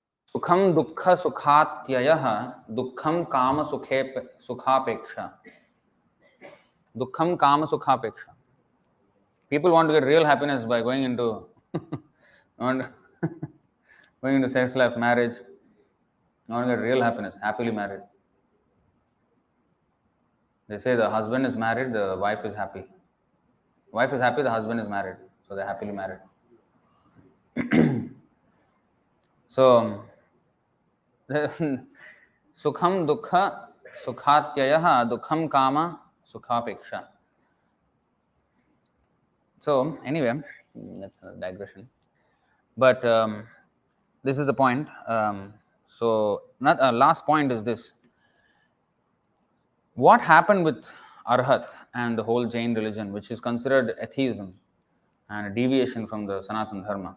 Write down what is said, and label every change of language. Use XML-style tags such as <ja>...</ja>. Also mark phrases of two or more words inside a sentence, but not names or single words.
<sa>Sukham dukkha sukhatyayah dukkham kama sukhapeksha. Dukkham kama sukhapeksha.</sa> <en>People want to get real happiness by going into want going into sex life, marriage. They want to get real happiness, happily married. They say the husband is married, the wife is happy. Wife is happy, the husband is married, so they're happily married. So,</en> <sa>sukham dukkha sukhatyayah dukham kama sukhapeksha.</sa> <en>So, anyway, that's a digression. But this is the point. Last point is this. What happened with Arhat and the whole Jain religion, which is considered atheism and a deviation from the</en> <sa>Sanatana Dharma?</sa>